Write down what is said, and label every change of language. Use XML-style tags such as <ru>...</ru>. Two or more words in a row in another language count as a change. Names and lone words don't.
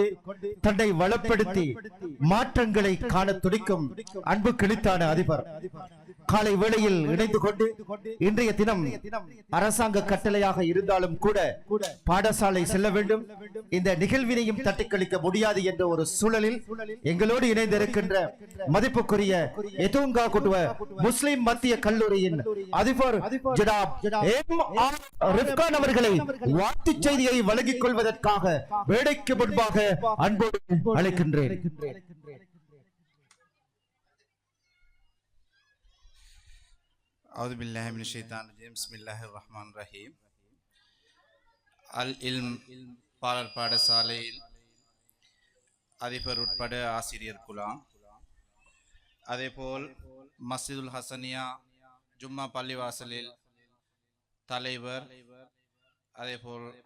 <ta>தன்னை வளப்படுத்தி மாற்றங்களை காண துடிக்கும் அன்பு கிழித்தான அதிபர் காலை வேளையில் இணைந்து கொண்டு இன்றைய தினம் அரசாங்க கட்டளையாக இருந்தாலும் கூட பாடசாலை செல்ல வேண்டும், இந்த நிகழ்வினையும் தட்டிக்கழிக்க முடியாது என்ற ஒரு சூழலில் எங்களோடு இணைந்திருக்கின்ற மதிப்புக்குரிய எதுங்கா குடுவ முஸ்லிம் மத்திய கல்லூரியின் அதிபர் ஜனாப் எம்.ஆர். ரிஃப்கான் அவர்களை வாழ்த்துச் செய்தியை வழங்கிக் கொள்வதற்காக வேடைக்கு முன்பாக அன்போடு அழைக்கின்றேன்.</ta> <ar>أعوذ بالله من الشيطان الرجيم بسم الله الرحمن الرحيم.</ar> <ta>அல் இல்ம் பாலர் பாடசாலையில் அதிபர் உட்பட ஆசிரியர் குலாம், அதேபோல் மஸ்ஜிதுல் ஹசனியா ஜும்மா பள்ளிவாசலில் தலைவர், அதேபோல்</ta>